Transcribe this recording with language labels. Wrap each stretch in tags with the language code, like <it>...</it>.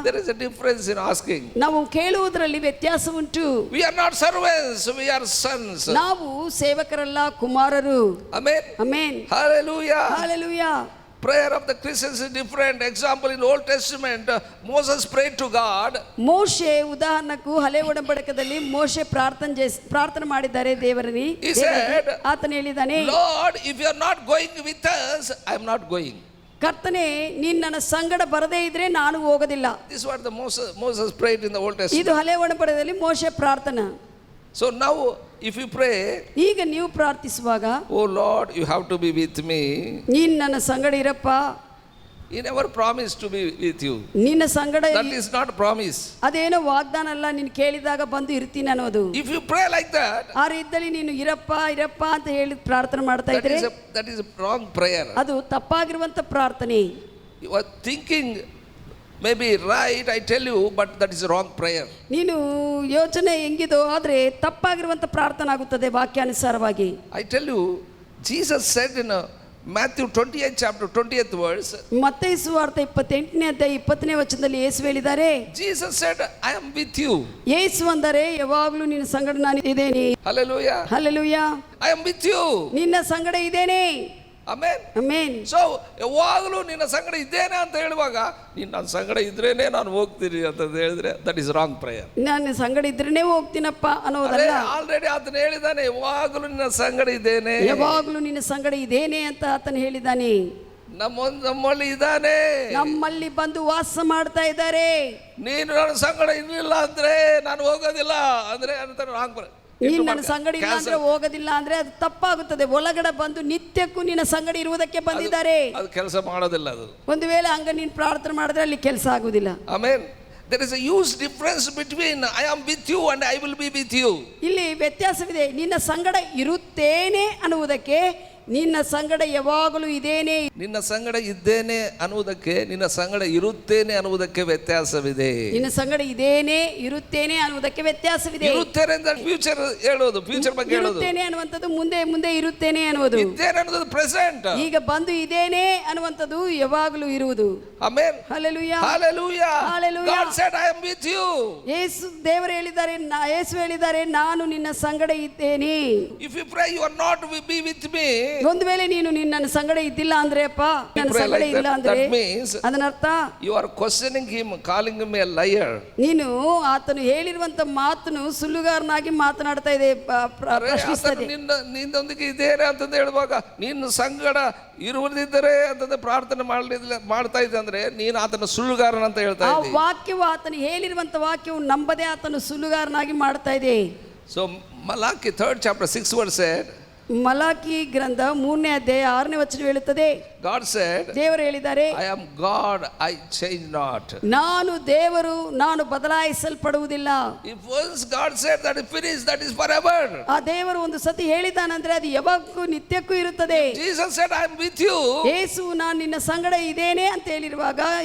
<en>There is a difference in asking.</en> <kn>ನಾವು ಕೇಳುವುದರಲ್ಲಿ ವ್ಯತ್ಯಾಸ ಉಂಟು.</kn> <en>We are not servants, we are sons.</en> <kn>ನಾವು ಸೇವಕರಲ್ಲ, ಕುಮಾರರು.</kn> <en>Amen. Amen. Hallelujah. Hallelujah. Prayer of the Christians is different. Example, in Old Testament, Moses prayed to God.</en> <kn>ಮೋಶೆ ಉದಾಹರಣೆಗೂ ಹಳೆ ಒಡಂಬಡಿಕೆಯಲ್ಲಿ ಮೋಶೆ ಪ್ರಾರ್ಥನೆ ಮಾಡಿದ್ದಾರೆ ದೇವರಲ್ಲಿ.</kn> <en>He said,</en> <kn>ಆತನು ಹೇಳಿದಾನೆ,</kn> <en>Lord, if you are not going with us, I am not going.</en> <kn>ಕರ್ತನೇ, ನೀನು ನನ್ನ ಸಂಗಡ ಬರದೇ ಇದ್ರೆ ನಾನು ಹೋಗೋದಿಲ್ಲ.</kn> <en>This is what the Moses prayed in the Old Testament.</en> <kn>ಇದು ಹಳೆ ಒಡಂಬಡಿಕೆಯಲ್ಲಿ ಮೋಶೆ ಪ್ರಾರ್ಥನೆ.</kn> <en>So now if you pray,</en> <kn>ಈಗ ನೀವು ಪ್ರಾರ್ಥಿಸುವಾಗ,</kn> <en>oh Lord, you have to be with me.</en> <kn>ನೀನು ನನ್ನ ಸಂಗಡ ಇರಪ್ಪ.</kn> <en>He never promised to be with you.</en> <kn>ನಿನ್ನ ಸಂಗಡ.</kn> <en>That is not promise.</en> <kn>ಅದೇನೋ ವಾಗ್ದಾನ ಅಲ್ಲ, ನೀನು ಕೇಳಿದಾಗ ಬಂದು ಇರ್ತೀನಿ ಅನ್ನೋದು.</kn> <en>If you pray like that,</en> <kn>ಆ ರೀತಿಯಲ್ಲಿ ನೀನು ಇರಪ್ಪ ಅಂತ ಹೇಳಿ ಪ್ರಾರ್ಥನೆ ಮಾಡ್ತಾ ಇದ್ರೆ</kn> <en>that is a wrong prayer.</en> <kn>ಅದು ತಪ್ಪಾಗಿರುವಂತ ಪ್ರಾರ್ಥನೆ.</kn> <en>You are thinking maybe right, I tell you, but that is a wrong prayer.</en> <kn>ನೀನು ಯೋಚನೆ ಹೆಂಗಿದೋ ಆದ್ರೆ ತಪ್ಪಾಗಿರುವಂತ ಪ್ರಾರ್ಥನೆ ಆಗುತ್ತದೆ ವಾಕ್ಯಾನುಸಾರವಾಗಿ.</kn> <en>I tell you, Jesus said in Matthew 28 chapter 20th verse,</en> <kn>ಮತ್ತಾಯ ಸುವಾರ್ತೆ 28ನೇ ಅಧ್ಯಾಯ 20ನೇ ವಚನದಲ್ಲಿ ಯೇಸು ಹೇಳಿದ್ದಾರೆ,</kn> <en>Jesus said, I am with you.</en> <kn>ಯೇಸು ಅಂದರೆ ಯಾವಾಗಲೂ ನಿನ್ನ ಸಂಗಡ ನಾನು ಇದ್ದೇನೆ.</kn> <en>Hallelujah. Hallelujah. I am with you.</en> <kn>ನಿನ್ನ ಸಂಗಡ ಇದ್ದೇನೆ.</kn> <en>Amen. Amen. So</en> <kn>ಯಾವಾಗಲೂ ನಿನ್ನ ಸಂಗಡ ಇದ್ದೇನೆ ಅಂತ ಹೇಳುವಾಗ, ನೀನು ನನ್ನ ಸಂಗಡ ಇದ್ರೇನೆ ನಾನು ಹೋಗ್ತೀನಿ ಅಂತ ಹೇಳಿದ್ರೆ</kn> <en>that is wrong prayer.</en> <kn>ನಾನು ಸಂಗಡ ಇದ್ರೇನೆ ಹೋಗ್ತೀನಪ್ಪ ಅನ್ನೋದಲ್ಲ. ಆಲ್ರೆಡಿ ಆತನು ಹೇಳಿದಾನೆ, ಯಾವಾಗಲೂ ನಿನ್ನ ಸಂಗಡ ಇದ್ದೇನೆ, ಯಾವಾಗಲೂ ನಿನ್ನ ಸಂಗಡ ಇದ್ದೇನೆ ಅಂತ ಆತನು ಹೇಳಿದಾನೆ. ನಮ್ಮಲ್ಲಿ ಇದ್ದಾನೆ, ನಮ್ಮಲ್ಲಿ ಬಂದು ವಾಸ ಮಾಡ್ತಾ ಇದ್ದಾರೆ. ನೀನು ನನ್ನ ಸಂಗಡ ಇರಲಿಲ್ಲ ಅಂದ್ರೆ ನಾನು ಹೋಗೋದಿಲ್ಲ ಅಂದ್ರೆ ಅಂತ</kn> <en>Wrong prayer.</en> <kn>ನೀನು ನನ್ನ ಸಂಗಡ ಇಲ್ಲ ಅಂದ್ರೆ ಹೋಗೋದಿಲ್ಲ ಅಂದ್ರೆ ಅದು ತಪ್ಪಾಗುತ್ತದೆ. ಒಳಗಡೆ ಬಂದು ನಿತ್ಯಕ್ಕೂ ನಿನ್ನ ಸಂಗಡ ಇರುವುದಕ್ಕೆ ಬಂದಿದ್ದಾರೆ. ಅದು ಕೆಲಸ ಮಾಡೋದಿಲ್ಲ. ಅದು ಒಂದು ವೇಳೆ ಹಂಗ ನೀನು ಪ್ರಾರ್ಥನೆ ಮಾಡಿದ್ರೆ ಅಲ್ಲಿ ಕೆಲಸ ಆಗುದಿಲ್ಲ. Amen.</kn> <en>There is a huge difference between I am with you and I will be with you.</en> <kn>ಇಲ್ಲಿ ವ್ಯತ್ಯಾಸವಿದೆ. ನಿನ್ನ ಸಂಗಡ ಇರುತ್ತೇನೆ ಅನ್ನುವುದಕ್ಕೆ, ನಿನ್ನ ಸಂಗಡ ಯಾವಾಗಲೂ ಇದ್ದೇನೆ, ನಿನ್ನ ಸಂಗಡ ಇದ್ದೇನೆ ಅನ್ನುವುದಕ್ಕೆ, ನಿನ್ನ ಸಂಗಡ ಇರುತ್ತೇನೆ ಅನ್ನುವುದಕ್ಕೆ ವ್ಯತ್ಯಾಸವಿದೆ. ನಿನ್ನ ಸಂಗಡ ಇದ್ದೇನೆ ಇರುತ್ತೇನೆ ಅನ್ನುವುದಕ್ಕೆ ವ್ಯತ್ಯಾಸವಿದೆ. ಇರುತ್ತೇನೆ ಅಂದ್ರೆ ಫ್ಯೂಚರ್ ಹೇಳೋದು, ಫ್ಯೂಚರ್ ಬಗ್ಗೆ ಹೇಳೋದು. ಇರುತ್ತೇನೆ ಅನ್ನುವಂಥದ್ದು ಮುಂದೆ ಇರುತ್ತೇನೆ ಅನ್ನುವುದು. ಇದ್ದೇನೆ ಅನ್ನೋದು ಪ್ರೆಸೆಂಟ್. ಈಗ ಬಂದು ಇದ್ದೇನೆ ಅನ್ನುವಂಥದ್ದು ಯಾವಾಗಲೂ ಇರುವುದು. Amen.</kn> <en>Hallelujah. Hallelujah. Hallelujah. God said I am with you.</en> <kn>ಯೇಸು ದೇವರು ಹೇಳಿದ್ದಾರೆ, ಯೇಸು ಹೇಳಿದ್ದಾರೆ, ನಾನು ನಿನ್ನ ಸಂಗಡ ಇದ್ದೇನೆ.</kn> <en>If you pray you are not be with me,</en> <kn>ಒಂದು ವೇಳೆ ನೀನು ನನ್ನ ಸಂಗಡ ಇದ್ದಿಲ್ಲ ಅಂದ್ರೆ, ಅಪ್ಪ ನನ್ನ ಸಂಗಡ ಇಲ್ಲ ಅಂದ್ರೆ, ಅದನ್ನರ್ಥ</kn> <en>you are questioning him, calling him a liar.</en> <kn>ನೀನು ಆತನು ಹೇಳಿರುವಂತ ಮಾತನ್ನು ಸುಳ್ಳುಗಾರನಾಗಿ ಮಾತನಾಡ್ತಾ ಇದೆ, ಪ್ರಶ್ನಿಸ್ತದೆ. ನಿನ್ನೊಂದಿಗೆ ಇದ್ದೇನೆ ಅಂತಂದು ಹೇಳುವಾಗ, ನಿನ್ನ ಸಂಗಡ ಇರುವುದಿದ್ದರೆ ಅಂತಂದ್ರೆ ಪ್ರಾರ್ಥನೆ ಮಾಡ್ತಾ ಇದ್ದೆ ಅಂದ್ರೆ ನೀನು ಆತನ ಸುಳ್ಳುಗಾರನ ಅಂತ ಹೇಳ್ತಾ ಇದ್ದೆ. ಆ ವಾಕ್ಯವು, ಆತನು ಹೇಳಿರುವಂತ ವಾಕ್ಯವು ನಂಬದೆ ಆತನು ಸುಳ್ಳುಗಾರನಾಗಿ ಮಾಡ್ತಾ ಇದೆ.</kn> <en>So Malachi 3rd chapter 6th verse said,</en> <kn>Malachi ಗ್ರಂಥ 3ನೇ ಅಧ್ಯಾಯ 6ನೇ ವಚನ ಹೇಳುತ್ತದೆ,</kn> <en>God said,</en> <kn>ದೇವರು ಹೇಳಿದ್ದಾರೆ,</kn> <en>I am God, I change not.</en> <kn>ನಾನು ದೇವರು, ನಾನು ಬದಲಾಯಿಸಲ್ಪಡುವುದಿಲ್ಲ.</kn> <en>If once God said that is finished, that is forever.</en> <kn>ಆ ದೇವರು ಒಂದು ಸತಿ ಹೇಳಿದಾನಂದ್ರೆ ಅದು ಯಾವಾಗೂ ನಿತ್ಯಕ್ಕೂ ಇರುತ್ತದೆ.</kn> <en>Jesus said, I am with you.</en> <kn>ಯೇಸು ನಾನು ನಿನ್ನ ಸಂಗಡ ಇದ್ದೇನೆ ಅಂತ ಹೇಳಿರುವಾಗ,</kn>